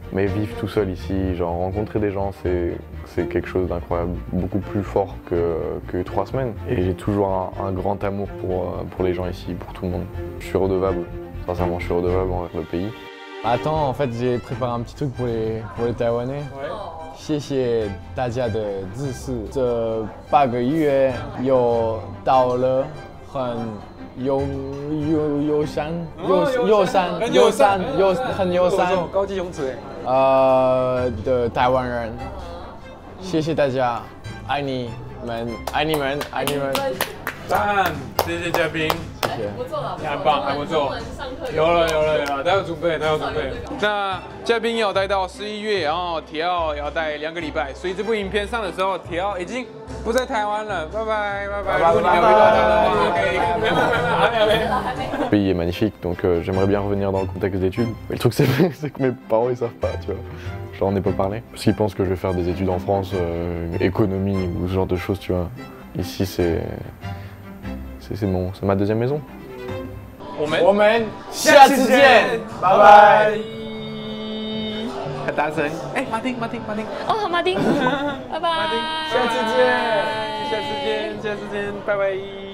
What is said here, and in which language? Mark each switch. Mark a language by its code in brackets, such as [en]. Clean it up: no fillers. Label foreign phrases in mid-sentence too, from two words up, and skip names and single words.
[fr] Mais vivre tout seul ici, genre rencontrer des gens c'est quelque chose d'incroyable, beaucoup plus fort que 3 semaines. Et j'ai toujours un grand amour pour les gens ici, pour tout le monde. Je suis redevable, sincèrement je suis redevable envers le pays. Attends, en fait j'ai préparé un petit truc pour les Taïwanais. Ouais. [zh] 谢谢大家的支持，这8个月又到了很友善高级用词的台湾人，谢谢大家，爱你们，爱你们，爱你们。赞，谢谢嘉宾。谢。不错了，你很棒，还不错。有了，他要准备。那嘉宾要待到11月，然后铁奥要待2个礼拜，所以这部影片上的时候，铁奥已经不在台湾了。拜拜。如果你没有遇到他的话 [fr] Le pays est magnifique, donc j'aimerais bien revenir dans le contexte d'études. Mais le truc c'est que mes parents ils savent pas, tu vois. Je leur en ai pas parlé. Parce qu'ils pensent que je vais faire des études en France, économie ou ce genre de choses, tu vois. Ici c'est ma deuxième maison. [zh] 我们下次见，拜拜。很大声，哎，马丁。哦，马丁，拜拜。下次见，拜拜。